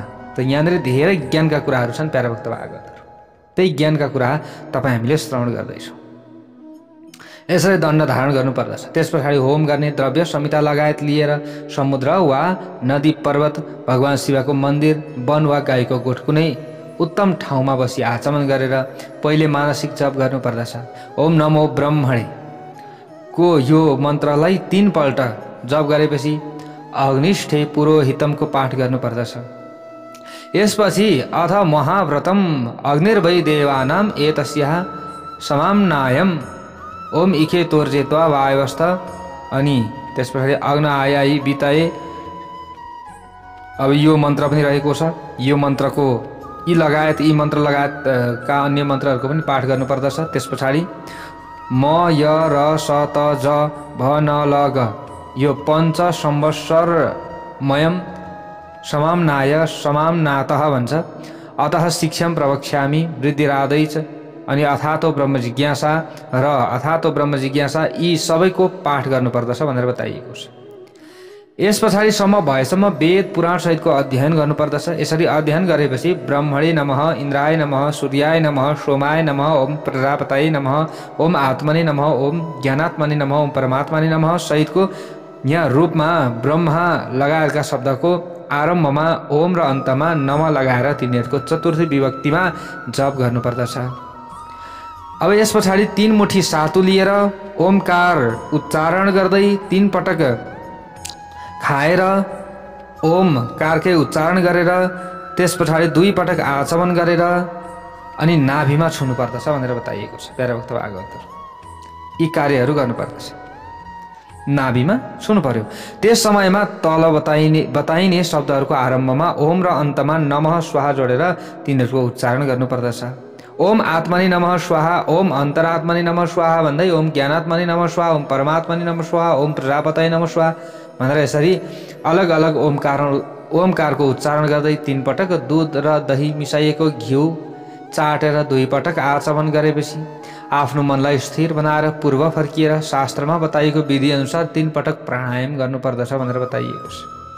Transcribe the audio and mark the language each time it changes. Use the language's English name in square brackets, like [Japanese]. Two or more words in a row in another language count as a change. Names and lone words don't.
[Nepali] त यहाँनिर धेरै ज्ञानका कुराहरू छन् प्यारा भक्त भागवतहरू, त्यही ज्ञानका कुरा तपाईँ हामीले श्रवण गर्दैछौँ। यसरी दण्ड धारण गर्नुपर्दछ। त्यस पछाडि होम गर्ने द्रव्य संहिता लगायत लिएर समुद्र वा नदी पर्वत भगवान शिवको मन्दिर वन वा गाईको गोठ कुनै उत्तम ठाउँमा बसी आचमन गरेर पहिले मानसिक जप गर्नुपर्दछ। [Sanskrit] ओम नमो ब्रह्मणे [Nepali] को यो मन्त्रलाई 3 पल्ट जप गरेपछि [Sanskrit] अग्निष्ठे पुरोहितमको [Nepali] पाठ गर्नुपर्दछ। [Sanskrit] यसपछि अथ महाव्रतम अग्निर्वै देवानाम एतस्याः समाम्नायम ओम इखे तोर्जेत्वा वायवस्थ [Nepali] अनि त्यस पछाडि [Sanskrit] अग्न आयाई बिताए। [Nepali] अब यो मन्त्र पनि रहेको छ, यो मन्त्रको यी मन्त्र लगायत का अन्य मन्त्रहरूको पनि पाठ गर्नुपर्दछ। त्यस पछाडि [Sanskrit] म य र स त ज भ न ल ग यो 5 संवत्सरमयम समाम्नाय समाम्नातः भन्छ। अतः शिक्षाम प्रवक्ष्यामि वृद्धिरादैच [Nepali] अनि [Sanskrit] अथातो ब्रह्म जिज्ञासा [Nepali] र [Sanskrit] अथातो ब्रह्म जिज्ञासा [Nepali] यी सबैको पाठ गर्नुपर्दछ भनेर बताइएको छ। यस पछाडिसम्म भएसम्म वेद पुराण सहितको अध्ययन गर्नुपर्दछ। यसरी अध्ययन गरेपछि [Sanskrit] ब्रह्मणे नमः, इन्द्राय नमः, सूर्याय नमः, सोमाय नमः, ओम प्रजापतये नमः, ओम आत्मने नमः, ओम ज्ञानात्मने नमः, ओम परमात्मने नमः [Nepali] सहितको यहाँ रूपमा ब्रह्मा लगायतका शब्दको आरम्भमा ओम र अन्तमा नम लगाएर तिनीहरूको चतुर्थी विभक्तिमा जप गर्नुपर्दछ। अब यस पछाडि 3 मुठी सातु लिएर ओमकार उच्चारण गर्दै 3 पटक खाएर ओमकारकै उच्चारण गरेर त्यस पछाडि 2 पटक आचमन गरेर अनि नाभिमा छुनुपर्दछ भनेर बताइएको छ प्यारा भक्त भागवतहरू। यी कार्यहरू गर्नुपर्दछ, नाभिमा छुनु पर्यो। त्यस समयमा तल बताइने शब्दहरूको आरम्भमा ओम र अन्तमा [Sanskrit] नमः स्वाहा [Nepali] जोडेर तिनीहरूको उच्चारण गर्नुपर्दछ। [Sanskrit] ओम आत्मने नमः स्वाहा, ओम अन्तरात्मने नमः स्वाहा [Nepali] भन्दै [Sanskrit] ओम ज्ञानात्मने नमः स्वाहा, ओम परमात्मने नमः स्वाहा, ओम प्रजापतये नमः स्वाहा [Nepali] भनेर यसरी अलग अलग ओमकारको उच्चारण गर्दै 3 पटक दूध र दही मिसाइएको घिउ चाटेर 2 पटक आचमन गरेपछि आफ्नो मनलाई स्थिर बनाएर पूर्व फर्किएर शास्त्रमा बताइएको विधि अनुसार 3 पटक प्राणायाम गर्नुपर्दछ भनेर बताइएको छ।